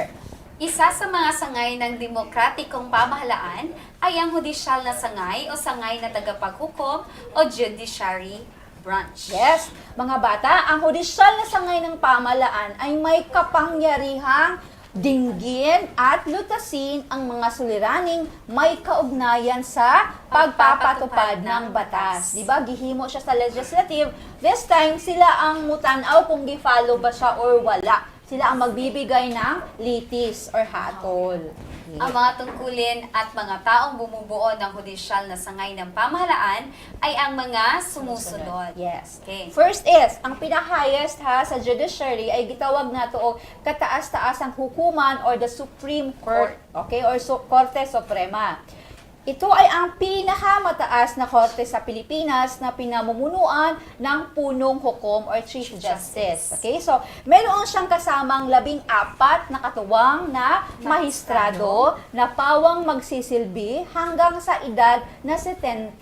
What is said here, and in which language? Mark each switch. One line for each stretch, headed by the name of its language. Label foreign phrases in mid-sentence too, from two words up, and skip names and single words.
Filipino: Isa sa mga sangay ng demokratikong pamahalaan ay ang hudisyal na sangay o sangay na tagapaghukom o
English: judiciary branch.
Filipino: Yes, mga bata, ang hudisyal na sangay ng pamahalaan ay may kapangyarihang dinggin at lutasin ang mga suliraning may kaugnayan sa pagpapatupad ng batas.
Cebuano: Diba? Gihimo siya sa legislative.
English: This time,
Cebuano: sila ang mutanaw kung gi-follow ba siya or wala.
Filipino: Sila ang magbibigay ng litis or hatol. Ang mga tungkulin at mga taong bumubuo ng hudisyal na sangay ng pamahalaan ay ang mga sumusunod. Yes. Okay.
English: First is,
Filipino: ang pinaka-highest sa judiciary ay gitawag na ito o kataas-taasang hukuman or
English: the Supreme Court.
Filipino: Okay? Or Korte Suprema. Ito ay ang pinakamataas na korte sa Pilipinas na pinamumunuan ng punong hukom or
English: Chief Justice.
Filipino: Okay? So, meron siyang kasamang 14 na katuwang na mahistrado na pawang magsisilbi hanggang sa edad na 70.